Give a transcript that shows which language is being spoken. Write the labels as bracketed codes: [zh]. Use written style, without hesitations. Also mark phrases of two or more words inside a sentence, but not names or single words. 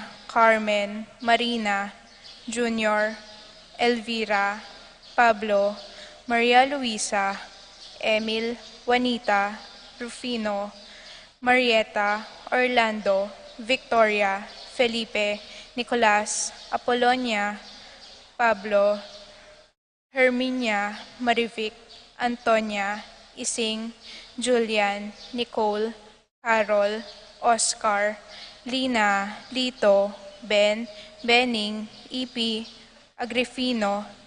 [tl] Carmen, Marina, Junior, Elvira, Pablo, Maria Luisa, Emil, Juanita, Rufino, Marietta, Orlando, Victoria, Felipe, Nicolas, Apolonia, Pablo, Herminia, Marivic, Antonia, Ising, Julian, Nicole, Carol, Oscar, Lina, Lito, Ben, Benning, EP, Agrifino,